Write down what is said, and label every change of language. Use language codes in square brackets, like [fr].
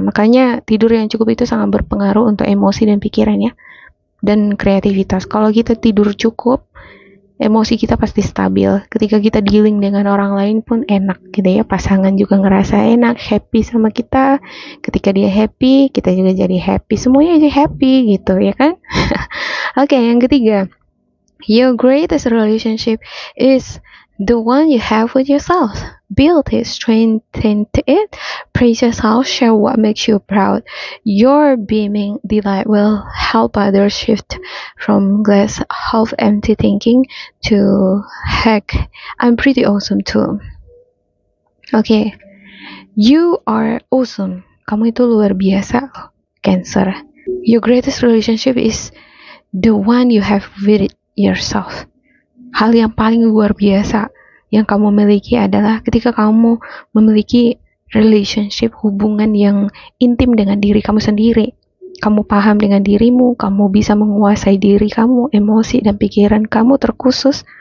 [id] Makanya tidur yang cukup itu sangat berpengaruh untuk emosi dan pikiran ya, dan kreativitas. Kalau kita tidur cukup, emosi kita pasti stabil. Ketika kita dealing dengan orang lain pun enak gitu ya, pasangan juga ngerasa enak, happy sama kita. Ketika dia happy, kita juga jadi happy, semuanya jadi happy gitu ya kan. Oke, yang ketiga, [en] your greatest relationship is the one you have with yourself. Build it, strengthen it, praise yourself, share what makes you proud. Your beaming delight will help others shift from glass half empty thinking to heck, I'm pretty awesome too. Okay, you are awesome. [id] Kamu itu luar biasa loh, Cancer. [en] Your greatest relationship is the one you have with yourself. [id] Hal yang paling luar biasa yang kamu miliki adalah ketika kamu memiliki relationship, hubungan yang intim dengan diri kamu sendiri. Kamu paham dengan dirimu, kamu bisa menguasai diri kamu, emosi dan pikiran kamu terkhusus.